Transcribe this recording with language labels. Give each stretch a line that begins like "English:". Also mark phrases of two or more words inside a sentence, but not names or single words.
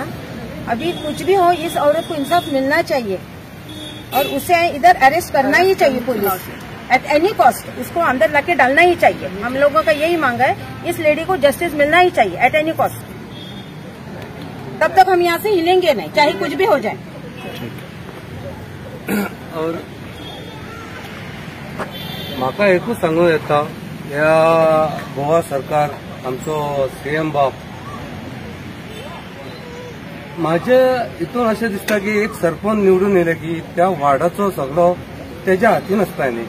Hindi: अभी कुछ भी हो इस औरत को इंसाफ मिलना चाहिए और उसे इधर अरेस्ट करना ही चाहिए पुलिस
English: at any cost.
Hindi: उसको अंदर लाके डालना ही चाहिए। हम लोगों का यही मांग है इस लेडी को जस्टिस मिलना ही चाहिए
English: at any cost.
Hindi: तब तक हम यहाँ से हिलेंगे नहीं चाहे कुछ भी हो जाए।
Konkani: और म्हाका एकूच सांगूं येता ह्या गोवा सरकार आमचो CM बाब माझे हितून अशें दिसता की एक सरपंच निवडून येयले की त्या वार्डाचो सगळो तेज्या हातीन आसता न्ही।